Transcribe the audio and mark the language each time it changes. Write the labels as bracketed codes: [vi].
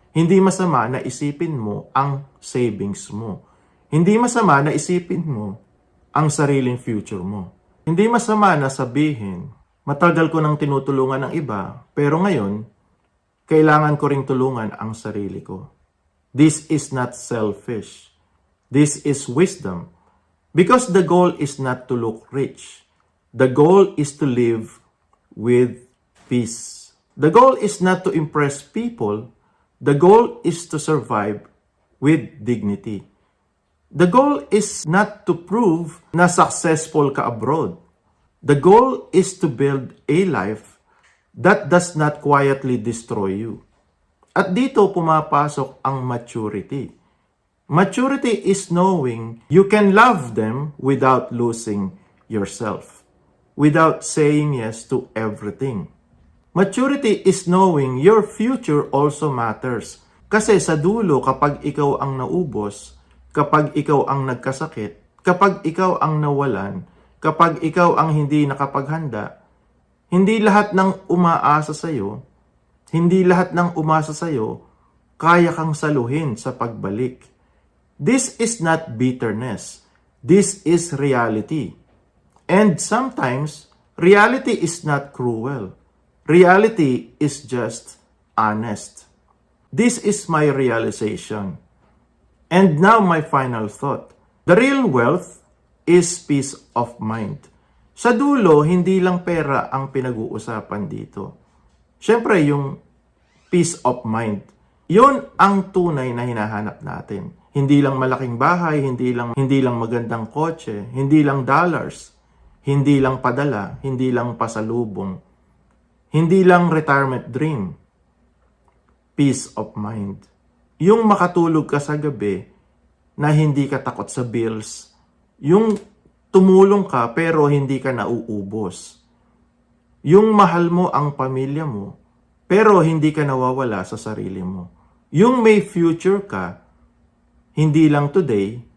[tl] Hindi masama na isipin mo ang savings mo. Hindi masama na isipin mo ang sariling future mo. Hindi masama na sabihin, matagal ko nang tinutulungan ng iba, pero ngayon, kailangan ko ring tulungan ang sarili ko. [en] This is not selfish. This is wisdom. Because the goal is not to look rich. The goal is to live with peace. The goal is not to impress people. The goal is to survive with dignity. The goal is not to prove [tl] na [en] successful ka abroad. The goal is to build a life that does not quietly destroy you. [tl] At dito pumapasok ang [en] maturity. Maturity is knowing you can love them without losing yourself, without saying yes to everything. Maturity is knowing your future also matters. [tl] Kasi sa dulo, kapag ikaw ang naubos, kapag ikaw ang nagkasakit, kapag ikaw ang nawalan, kapag ikaw ang hindi nakapaghanda, hindi lahat ng umaasa sa'yo, hindi lahat ng umasa sa'yo, kaya kang saluhin sa pagbalik. [en] This is not bitterness. This is reality. And sometimes, reality is not cruel. Reality is just honest. This is my realization. And now my final thought. The real wealth is peace of mind. [tl] Sa dulo, hindi lang pera ang pinag-uusapan dito. Siyempre, yung peace of mind. Yun ang tunay na hinahanap natin. Hindi lang malaking bahay, hindi lang magandang kotse, hindi lang dollars, hindi lang padala, hindi lang pasalubong, hindi lang retirement dream. [en] Peace of mind. [tl] Yung makatulog ka sa gabi na hindi ka takot sa bills. Yung tumulong ka pero hindi ka nauubos. Yung mahal mo ang pamilya mo pero hindi ka nawawala sa sarili mo. Yung may future ka, hindi lang today.